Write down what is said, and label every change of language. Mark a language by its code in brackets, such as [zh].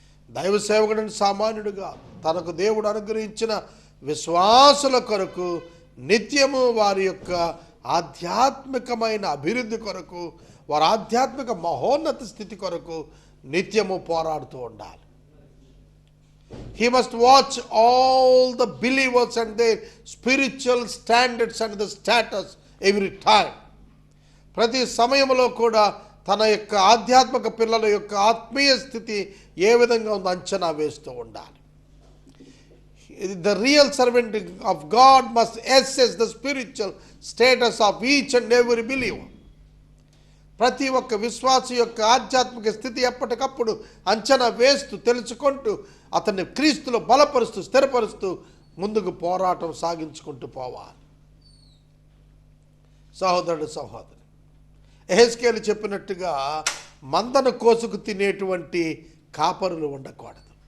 [te] దైవ సేవకుడిని సామాన్యుడిగా తనకు దేవుడు అనుగ్రహించిన విశ్వాసుల కొరకు నిత్యము వారి యొక్క ఆధ్యాత్మికమైన అభివృద్ధి కొరకు, వారి ఆధ్యాత్మిక మహోన్నత స్థితి కొరకు నిత్యము పోరాడుతూ ఉండాలి. [en] He must watch all the believers and their spiritual standards and the status every time. [te] ప్రతి సమయంలో కూడా తన యొక్క ఆధ్యాత్మిక పిల్లల యొక్క ఆత్మీయ స్థితి ఏ విధంగా ఉందో అంచనా వేస్తూ ఉండాలి. [en] The real servant of God must assess the spiritual status of each and every believer. [te] ప్రతి ఒక్క విశ్వాసి యొక్క ఆధ్యాత్మిక స్థితి ఎప్పటికప్పుడు అంచనా వేస్తూ తెలుసుకుంటూ అతన్ని క్రీస్తులో బలపరుస్తూ స్థిరపరుస్తూ ముందుకు పోరాటం సాగించుకుంటూ పోవాలి. సహోదరుడు సహోదరి, యెహెజ్కేలు చెప్పినట్టుగా మందను కోసుకు తినేటువంటి కాపరులు ఉండకూడదు.